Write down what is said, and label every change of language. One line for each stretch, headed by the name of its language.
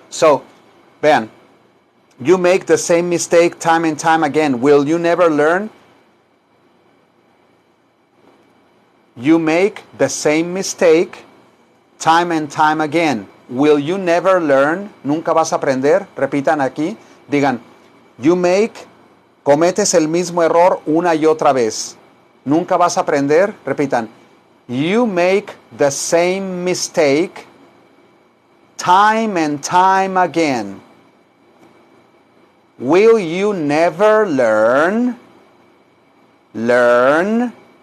English: So,
Spanish: vean,
English: you make the same mistake time and time again. Will you never learn? You make the same mistake time and time again. will you never learn?
Spanish: Nunca vas a aprender. Repitan aquí. Digan,
English: you make,
Spanish: cometes el mismo error una y otra vez. Nunca vas a aprender. Repitan,
English: you make the same mistake time and time again. Will you never learn? Learn.